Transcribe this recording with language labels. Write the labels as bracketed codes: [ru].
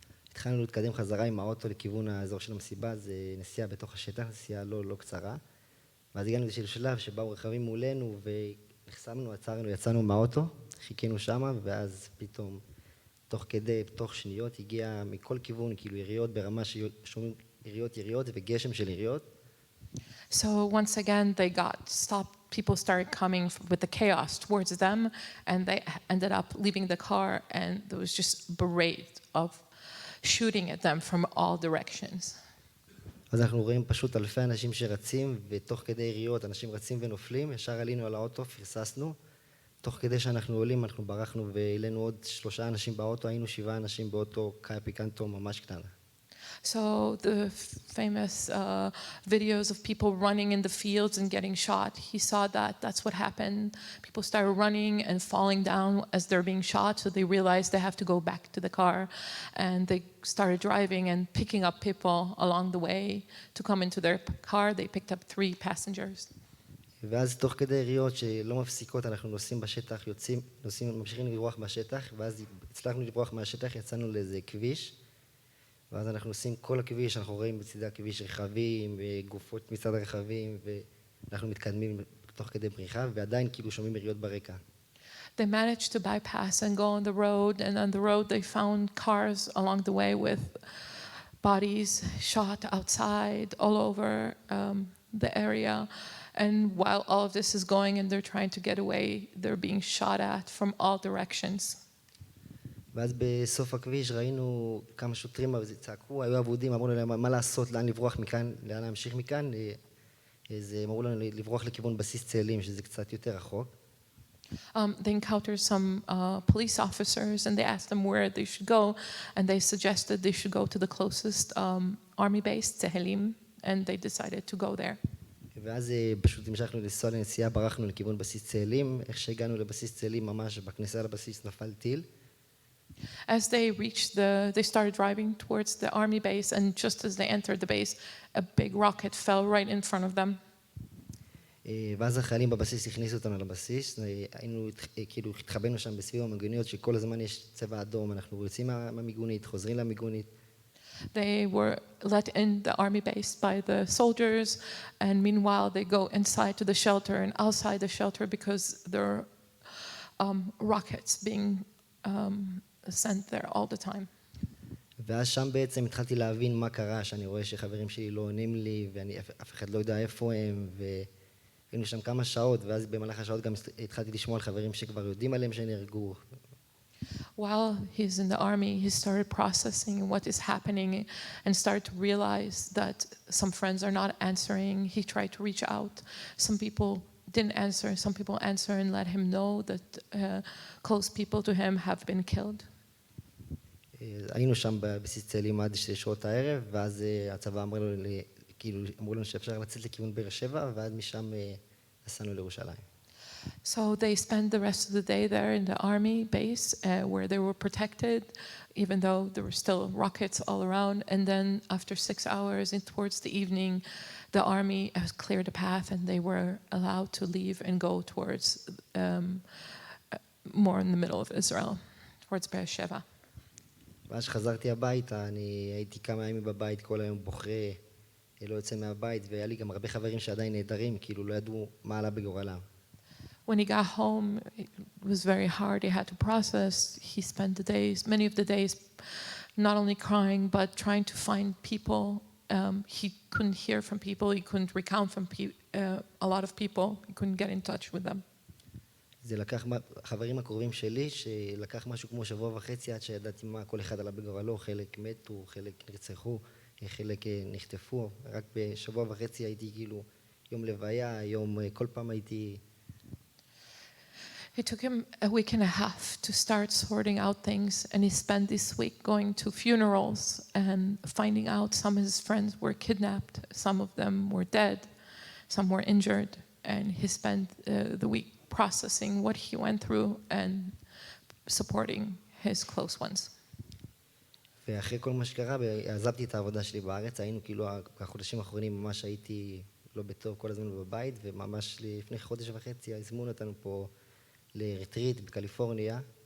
[he] התחלנו להתקדם חזרה עם האוטו לכיוון האזור של המסיבה, זה נסיעה בתוך השטח, נסיעה לא קצרה. ואז הגענו לאיזשהו שלב שבאו רכבים מולנו ונחסמנו, עצרנו, יצאנו מהאוטו, חיכינו שמה, ואז פתאום, תוך שניות, הגיע מכל כיוון, כאילו יריות ברמה ששומעים יריות וגשם של יריות. [en] So once again, they got stopped. People started coming with the chaos towards them, and they ended up leaving the car, and there was just a parade of shooting at them from all directions. [he] אז אנחנו רואים פשוט אלפי אנשים שרצים, ותוך כדי יריות, אנשים רצים ונופלים, ישר עלינו על האוטו, פרססנו. תוך כדי שאנחנו עולים, אנחנו ברחנו, והעלינו עוד 3 אנשים באוטו, היינו 7 אנשים באוטו קנטור ממש קטנה. [en] So the famous videos of people running in the fields and getting shot, he saw that that's what happened. People started running and falling down as they're being shot, so they realized they have to go back to the car, and they started driving and picking up people along the way to come into their car. They picked up 3 passengers. [he] ואז תוך כדי יריות שלא מפסיקות, אנחנו נוסעים בשטח, ממשיכים לברוח מהשטח, ואז הצלחנו לברוח מהשטח, יצאנו לאיזה כביש, ואז אנחנו עושים כל הכביש, אנחנו רואים בצדי הכביש רכבים, גופות מצד הרכבים, ואנחנו מתקדמים תוך כדי בריחה, ועדיין כאילו שומעים יריות ברקע. [en] They managed to bypass and go on the road, and on the road they found cars along the way with bodies shot outside all over the area. And while all of this is going and they're trying to get away, they're being shot at from all directions. [he] ואז בסוף הכביש ראינו כמה שוטרים צעקו, היו עבודים, אמרו להם מה לעשות, לאן לברוח מכאן, לאן להמשיך מכאן. אז אמרו לנו לברוח לכיוון בסיס צאלים, שזה קצת יותר רחוק. [en] They encountered some police officers and they asked them where they should go, and they suggested they should go to the closest army base, Tehelim, and they decided to go there. [he] ואז פשוט המשכנו לנסוע לנסיעה, ברחנו לכיוון בסיס צאלים. איך שהגענו לבסיס צאלים, ממש בכניסה לבסיס נפל טיל. [en] As they started driving towards the army base, and just as they entered the base, a big rocket fell right in front of them. [he] ואז החיילים בבסיס הכניסו אותנו לבסיס, היינו, כאילו, התחבאנו שם בסביב המיגוניות, שכל הזמן יש צבע אדום, אנחנו יוצאים מהמיגונית, חוזרים למיגונית. [en] They were let in the army base by the soldiers, and meanwhile they go inside to the shelter and outside the shelter because there are rockets being sent there all the time. [he] ואז שם בעצם התחלתי להבין מה קרה, שאני רואה שחברים שלי לא עונים לי, ואף אחד לא יודע איפה הם, והיינו שם כמה שעות, ואז במהלך השעות גם התחלתי לשמוע על חברים שכבר יודעים עליהם שנהרגו. [en] While he's in the army, he started processing what is happening and started to realize that some friends are not answering. He tried to reach out. Some people didn't answer. Some people answer and let him know that close people to him have been killed. [he] היינו שם בבסיס צאלים עד שעות הערב, ואז הצבא אמרו לנו שאפשר לצאת לכיוון באר שבע, ועד משם נסענו לירושלים. [en] So they spent the rest of the day there in the army base where they were protected, even though there were still rockets all around. And then after 6 hours and towards the evening, the army has cleared a path and they were allowed to leave and go towards more in the middle of Israel, towards Be'er Sheva. [he] ואז שחזרתי הביתה, אני הייתי כמה ימים בבית, כל היום בוכה, לא יוצא מהבית, והיה לי גם הרבה חברים שעדיין נהדרים, כאילו לא ידעו מה עלה בגורלם. [en] When he got home, it was very hard. He had to process. He spent many of the days, not only crying, but trying to find people. He couldn't hear from people. He couldn't recount from a lot of people. He couldn't get in touch with them. [he] זה לקח, החברים הקרובים שלי, שלקח משהו כמו 1.5 שבוע עד שידעתי מה כל אחד עלה בגורלו, חלק מתו, חלק נרצחו. חלק נחטפו, רק בשבוע וחצי הייתי כאילו יום לוויה, יום, כל פעם הייתי... [en] It took him a week and a half to start sorting out things, and he spent this week going to funerals and finding out some of his friends were kidnapped, some of them were dead, some were injured, and he spent the week processing what he went through and supporting his close ones. [he] ואחרי כל מה שקרה, עזבתי את העבודה שלי בארץ, היינו כאילו, החודשים האחרונים ממש הייתי לא בטוב כל הזמן בבית, וממש לפני חודש וחצי הזמינו אותנו פה לריטריט בקליפורניה.